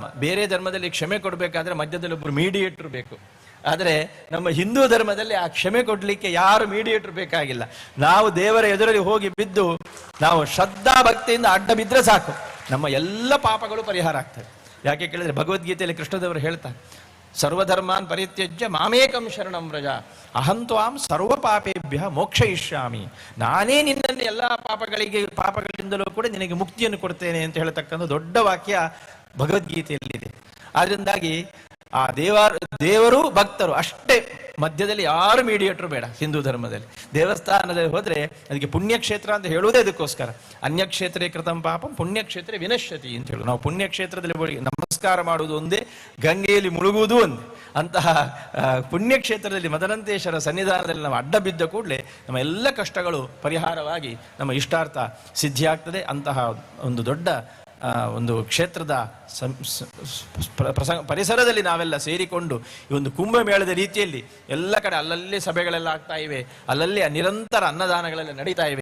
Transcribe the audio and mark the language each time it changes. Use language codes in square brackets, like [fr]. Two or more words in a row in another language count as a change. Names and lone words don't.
[kn] ಬೇರೆ ಧರ್ಮದಲ್ಲಿ ಕ್ಷಮೆ ಕೊಡಬೇಕಾದ್ರೆ ಮಧ್ಯದಲ್ಲಿ ಒಬ್ಬರು ಮೀಡಿಯೇಟರ್ ಬೇಕು. ಆದರೆ ನಮ್ಮ ಹಿಂದೂ ಧರ್ಮದಲ್ಲಿ ಆ ಕ್ಷಮೆ ಕೊಡಲಿಕ್ಕೆ ಯಾರು ಮೀಡಿಯೇಟರ್ ಬೇಕಾಗಿಲ್ಲ. ನಾವು ದೇವರ ಎದುರಲ್ಲಿ ಹೋಗಿ ಬಿದ್ದು ನಾವು ಶ್ರದ್ಧಾ ಭಕ್ತಿಯಿಂದ ಅಡ್ಡ ಬಿದ್ದರೆ ಸಾಕು, ನಮ್ಮ ಎಲ್ಲ ಪಾಪಗಳು ಪರಿಹಾರ ಆಗ್ತವೆ. ಯಾಕೆ ಕೇಳಿದರೆ ಭಗವದ್ಗೀತೆಯಲ್ಲಿ ಕೃಷ್ಣದೇವರು ಹೇಳ್ತಾರೆ, [sa] ಸರ್ವಧರ್ಮಾನ್ ಪರಿತ್ಯಜ್ಯ ಮಾಮೇಕಂ ಶರಣಂ ವ್ರಜ ಅಹಂತ್ವಾಂ ಸರ್ವ ಪಾಪೇಭ್ಯ ಮೋಕ್ಷಯಿಷ್ಯಾಮಿ. [kn] ನಾನೇ ನಿನ್ನನ್ನು ಎಲ್ಲ ಪಾಪಗಳಿಂದಲೂ ಕೂಡ ನಿನಗೆ ಮುಕ್ತಿಯನ್ನು ಕೊಡ್ತೇನೆ ಅಂತ ಹೇಳ್ತಕ್ಕಂಥ ದೊಡ್ಡ ವಾಕ್ಯ ಭಗವದ್ಗೀತೆಯಲ್ಲಿದೆ. ಆದ್ದರಿಂದಾಗಿ ಆ ದೇವರು ಭಕ್ತರು ಅಷ್ಟೇ, ಮಧ್ಯದಲ್ಲಿ ಯಾರು ಮೀಡಿಯೇಟರ್ ಬೇಡ. ಹಿಂದೂ ಧರ್ಮದಲ್ಲಿ ದೇವಸ್ಥಾನದಲ್ಲಿ ಹೋದ್ರೆ ಅದಕ್ಕೆ ಪುಣ್ಯಕ್ಷೇತ್ರ ಅಂತ ಹೇಳುವುದೇ ಅದಕ್ಕೋಸ್ಕರ. [sa] ಅನ್ಯಕ್ಷೇತ್ರೇ ಕೃತಂ ಪಾಪಂ ಪುಣ್ಯಕ್ಷೇತ್ರ ವಿನಶ್ಯತಿ [kn] ಅಂತ ಹೇಳು. ನಾವು ಪುಣ್ಯಕ್ಷೇತ್ರದಲ್ಲಿ ನಮಸ್ಕಾರ ನಮಸ್ಕಾರ ಮಾಡುವುದು ಒಂದೇ, ಗಂಗೆಯಲ್ಲಿ ಮುಳುಗುವುದು ಒಂದೇ. ಅಂತಹ ಪುಣ್ಯಕ್ಷೇತ್ರದಲ್ಲಿ ಮದನಂತೇಶ್ವರ ಸನ್ನಿಧಾನದಲ್ಲಿ ನಾವು ಅಡ್ಡ ಬಿದ್ದ ಕೂಡಲೇ ನಮ್ಮ ಎಲ್ಲ ಕಷ್ಟಗಳು ಪರಿಹಾರವಾಗಿ ನಮ್ಮ ಇಷ್ಟಾರ್ಥ ಸಿದ್ಧಿಯಾಗ್ತದೆ. ಅಂತಹ ಒಂದು ದೊಡ್ಡ ಒಂದು ಕ್ಷೇತ್ರದ ಪರಿಸರದಲ್ಲಿ ನಾವೆಲ್ಲ ಸೇರಿಕೊಂಡು ಈ ಒಂದು ಕುಂಭಮೇಳದ ರೀತಿಯಲ್ಲಿ ಎಲ್ಲ ಕಡೆ ಅಲ್ಲಲ್ಲಿ ಸಭೆಗಳೆಲ್ಲ ಆಗ್ತಾ ಇವೆ, ಅಲ್ಲಲ್ಲಿ ನಿರಂತರ ಅನ್ನದಾನಗಳೆಲ್ಲ ನಡೀತಾ ಇವೆ.